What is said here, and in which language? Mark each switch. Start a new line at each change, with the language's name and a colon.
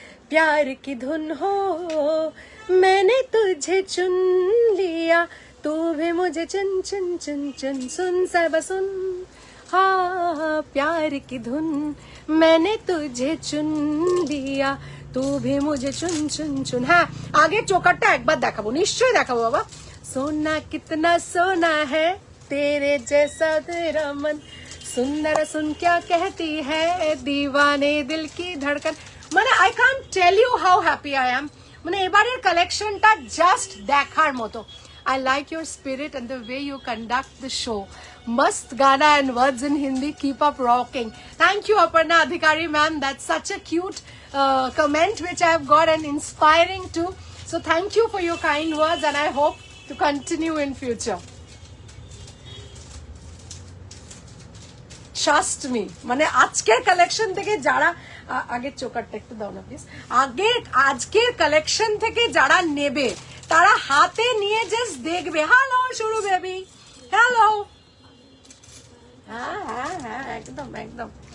Hindi: प्यार की धुन हो, मैंने तुझे चुन लिया तू भी मुझे चुन चुन चुन चुन, सुन सब सुन हाँ प्यार की धुन, मैंने तुझे चुन लिया तू भी मुझे चुन चुन चुन।
Bangla: হ্যাঁ আগে চোকারটা একবার দেখাবো, নিশ্চয়ই দেখাবো বাবা।
Hindi: सोना कितना सोना है तेरे जैसा तेरा मन, सुंदर सुन क्या कहती है दीवाने दिल की धड़कन।
Bangla: মানে
English: I can't tell you how happy I am,
Bangla: মানে এবারের কালেকশনটা জাস্ট দেখার মতো।
English: I like your spirit and the way you conduct the show. Mast Gana and words in Hindi, keep up rocking. Thank you Aparna Adhikari ma'am, that's such a cute comment which I have got and inspiring too. So thank you for your kind words and I hope to continue in future. Trust me,
Bangla: মানে আজকের collection থেকে যারা আগের চোকারটা একটু দাও না please, আজকের collection থেকে যারা নেবে তারা হাতে নিয়ে জাস্ট দেখবে। হ্যালো শুরু বেবি, হ্যালো। হ্যাঁ হ্যাঁ হ্যাঁ একদম একদম।